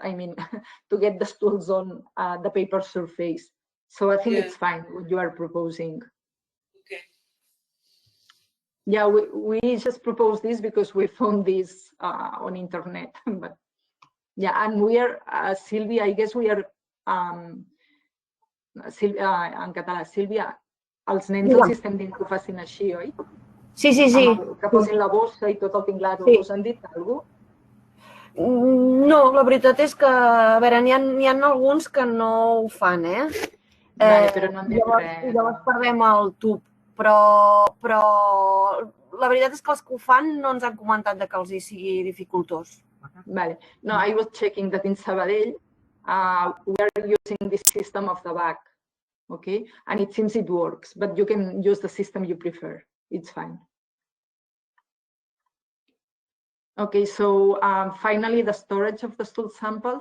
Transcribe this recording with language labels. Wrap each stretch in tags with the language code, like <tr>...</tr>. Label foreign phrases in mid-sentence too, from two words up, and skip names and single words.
<en>I mean, to get the stools on the paper surface. So I think it's fine what you are proposing. Okay. Yeah, we just proposed this because we found this on internet. But yeah, and we are, Sylvia, I guess we are,</en> <ca>en català, Sílvia, els nens els estem dient que ho facin així, oi? Sí, sí, sí. Que posin la bossa i tot el tinglado. Sí. Us han dit alguna cosa? No, la veritat és que, a veure, n'hi ha alguns que no ho fan, Vale, però no han dit res. Llavors perdem el tub, però la veritat és que els que ho fan no ens han comentat que els hi sigui dificultós. Vale.</ca> <en>No, I was checking that in Sabadell, we are using this system of the bag, okay? And it seems it works, but you can use the system you prefer. It's fine. Okay, so finally, the storage of the stool samples.</en>